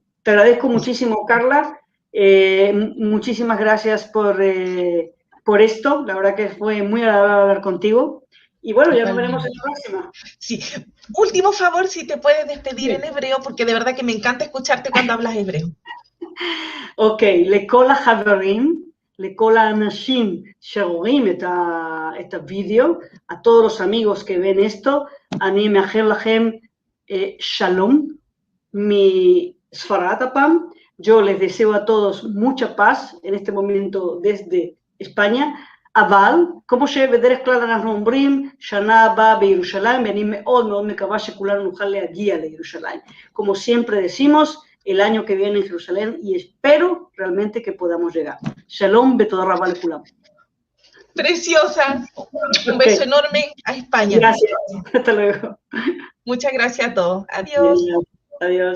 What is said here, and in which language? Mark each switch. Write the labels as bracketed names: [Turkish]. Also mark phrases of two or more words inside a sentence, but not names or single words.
[Spanish] Te agradezco muchísimo, Carla, muchísimas gracias por esto, la verdad que fue muy agradable hablar contigo. Y bueno, ya nos veremos en la próxima. Sí. Último favor, si te puedes despedir en hebreo, porque de verdad que me encanta escucharte cuando hablas hebreo. [Hebrew] Ok, לכל החברים, לכל האנשים שרואים את הוידאו, [Spanish] a todos los amigos que ven esto, [Hebrew] אני מאחל לכם שלום מספרד הפעם. [Spanish] Yo les deseo a todos mucha paz en este momento desde España. [Hebrew] אבל, כמו שבדרך כלל אנחנו אומרים, שנה הבאה בירושלים, ואני מאוד מאוד מקווה שכולנו נוכל להגיע לירושלים. [Spanish] Como siempre decimos, el año que viene en Jerusalén, y espero realmente que podamos llegar. [Hebrew] שלום, בתודה רבה כולם. [Spanish] Preciosa. Un beso enorme a España. Gracias. Hasta luego. Muchas gracias a todos. Adiós.